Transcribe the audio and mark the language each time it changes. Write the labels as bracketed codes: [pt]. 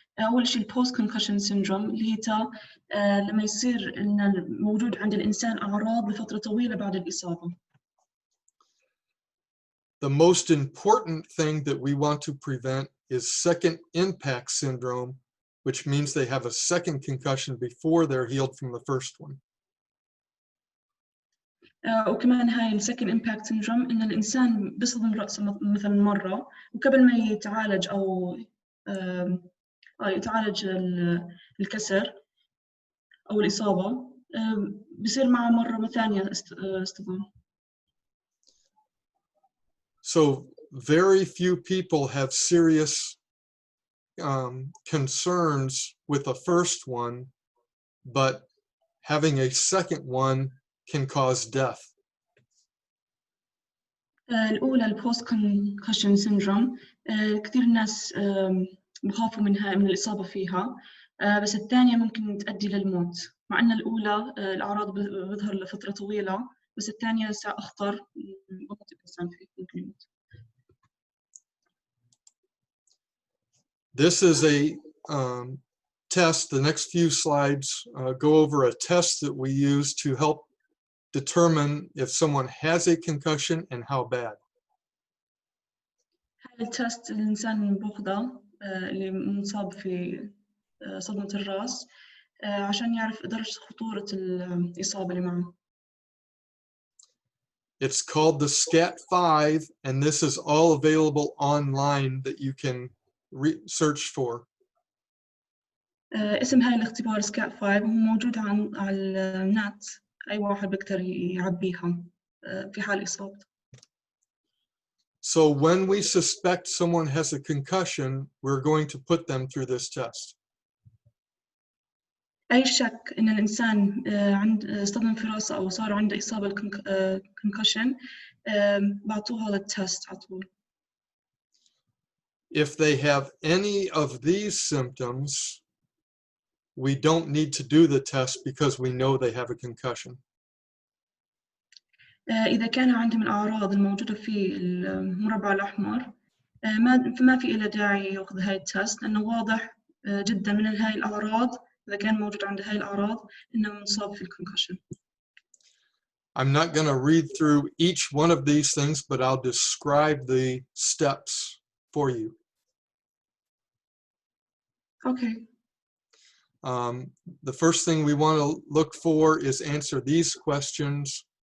[ar] أول شيء البوست كونكشن سيندروم اللي هي لما يصير إن موجود عند الإنسان أعراض لفترة طويلة بعد الإصابة. [en] The most important thing that we want to prevent is second impact syndrome, which means they have a second concussion before they're healed from the first one. [ar] وكمان هاي السكند امباكت سيندروم إن الإنسان بيصدم رأسه مثلا مرة وقبل ما يتعالج أو يتعالج الكسر أو الإصابة بيصير معه مرة ثانية اصطدام. [en] So very few people have serious concerns with the first one, but having a second one can cause death. [ar] الأولى البوست كونكشن سيندروم، كثير ناس بخافوا منها من الإصابة فيها، بس الثانية ممكن تؤدي للموت، مع أن الأولى الأعراض بتظهر لفترة طويلة، بس الثانية أخطر، ممكن الإنسان فيه ممكن يموت. [en] This is a test. The next few slides go over a test that we use to help determine if someone has a concussion and how bad. [ar] هذا التست الإنسان بأخذه اللي مصاب في صدمة الرأس عشان يعرف درجة خطورة الإصابة اللي معه. [en] It's called the SCAT-5, and this is all available online that you can search for. [ar] اسم هاي الاختبار SCAT 5 هو موجود على النت، أي واحد بيقدر يعبيها في حال إصابته. [en] So when we suspect someone has a concussion, we're going to put them through this test. [ar] أي شك إن الإنسان عند صدمة في رأسه أو صار عنده إصابة concussion بعطوه هذا التست على طول. [en] If they have any of these symptoms, we don't need to do the test because we know they have a concussion. [ar] إذا كان عندهم الأعراض الموجودة في المربع الأحمر فما في إلا داعي يأخذ هاي التست، لأنه واضح جدا من هاي الأعراض، إذا كان موجود عنده هاي الأعراض إنه مصاب في الكونكشن. [en] I'm not going to read through each one of these things, but I'll describe the steps for you. Okay. The first thing we want to look for is answer these questions.